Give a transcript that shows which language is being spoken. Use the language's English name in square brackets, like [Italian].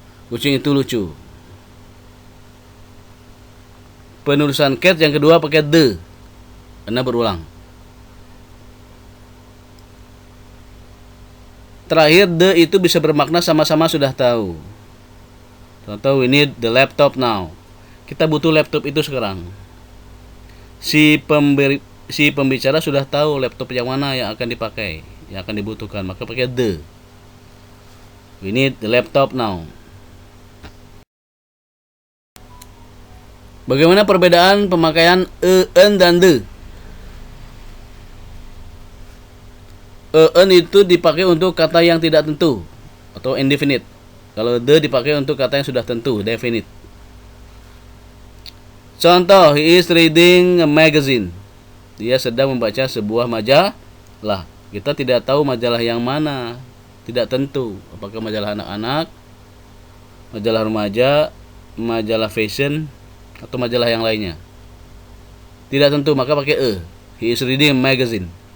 [Indonesian] Kucing itu lucu. Penulisan cat yang kedua pakai the, karena berulang. Terakhir, the itu bisa bermakna sama-sama sudah tahu. [English] Contoh, we need the laptop now. [Indonesian] Kita butuh laptop itu sekarang. Si pembicara sudah tahu laptop yang mana yang akan dipakai, yang akan dibutuhkan, maka pakai the. [English] We need the laptop now. [Indonesian] Bagaimana perbedaan pemakaian en dan the? En itu dipakai untuk kata yang tidak tentu atau indefinite. Kalau the dipakai untuk kata yang sudah tentu, definite. [English] Contoh, he is reading a magazine. [Indonesian] Dia sedang membaca sebuah majalah. Kita tidak tahu majalah yang mana, tidak tentu. Apakah majalah anak-anak, majalah remaja, majalah fashion, atau majalah yang lainnya. Tidak tentu, maka pakai [English] He is reading a magazine.